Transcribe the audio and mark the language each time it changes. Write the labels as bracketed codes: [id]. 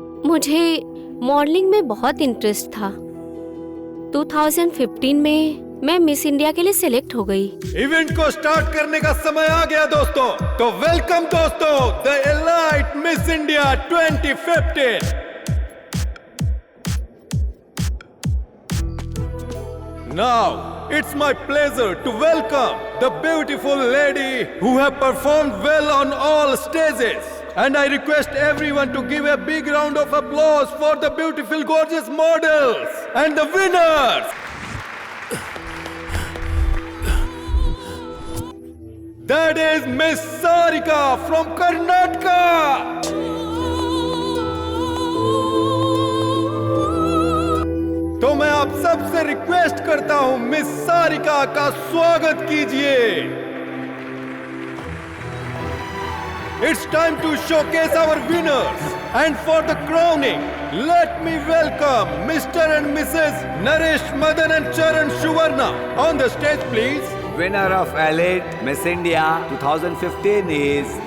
[hi] मुझे मॉडलिंग में बहुत इंटरेस्ट था। 2015 में मैं मिस इंडिया के लिए सिलेक्ट हो गई। इवेंट को स्टार्ट करने का समय आ गया दोस्तों, तो वेलकम दोस्तों, the elite miss India 2015। [en] Now, it's my pleasure to welcome the beautiful lady who have performed well on all stages. And I request everyone to give a big round of applause for the beautiful, gorgeous models and the winners. That is Miss Sarika from Karnataka. [hi] तो मैं आप सबसे request करता हूं, miss Sarika का स्वागत कीजिए। [en] It's time to showcase our winners, and for the crowning, let me welcome Mr. and Mrs. Naresh Madan and Charan Shuvarna on the stage, please. winner of Elite Miss India 2015 is